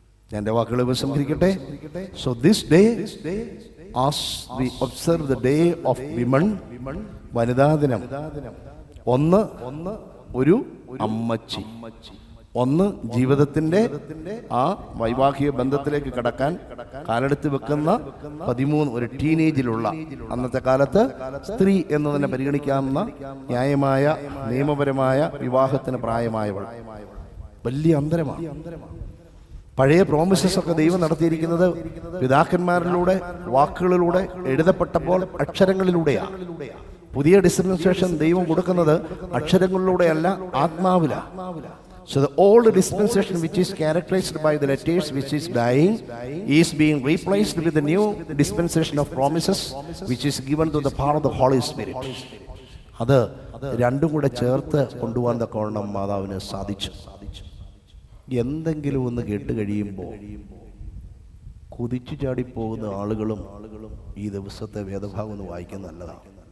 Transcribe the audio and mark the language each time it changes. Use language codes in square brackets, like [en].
[ml] ഞാൻ എൻ്റെ വാക്കുകൾ ഉപസംഹരിക്കട്ടെ. [en] so this day as we observe the day of women, [ml] വനിതാ ദിനം, ഒന്ന് ഒരു അമ്മച്ചി, ഒന്ന് ജീവിതത്തിന്റെ ആ വൈവാഹിക ബന്ധത്തിലേക്ക് കടക്കാൻ കാലെടുത്ത് വെക്കുന്ന 13 ഒരു ടീനേജിലുള്ള, അന്നത്തെ കാലത്ത് സ്ത്രീ എന്ന് തന്നെ പരിഗണിക്കാവുന്ന ന്യായമായ നിയമപരമായ വിവാഹത്തിന് പ്രായമായവൾ. വലിയ അന്തരമാണ്. പഴയ പ്രോമിസസ് ഒക്കെ ദൈവം നടത്തിയിരിക്കുന്നത് പിതാക്കന്മാരിലൂടെ, വാക്കുകളിലൂടെ, എഴുതപ്പെട്ടപ്പോൾ അക്ഷരങ്ങളിലൂടെയാണ്. പുതിയ ഡിസ്പെൻസേഷൻ ദൈവം കൊടുക്കുന്നത് അക്ഷരങ്ങളിലൂടെയല്ല, ആത്മാവിലാണ്. [en] So the old dispensation, which is characterized by the letters which is dying, is being replaced with the new dispensation of promises, which is given to the power of the Holy Spirit. [ml] അത് രണ്ടും കൂടെ ചേർത്ത് കൊണ്ടുപോകാൻ തക്കവണ്ണം മാതാവിന് സാധിച്ചു. എന്തെങ്കിലും ഒന്ന് കേട്ട് കഴിയുമ്പോൾ കുതിച്ചു ചാടിപ്പോകുന്ന ആളുകളും ഈ ദിവസത്തെ വേദഭാഗം ഒന്ന് വായിക്കുന്നത് നല്ലതാണ്.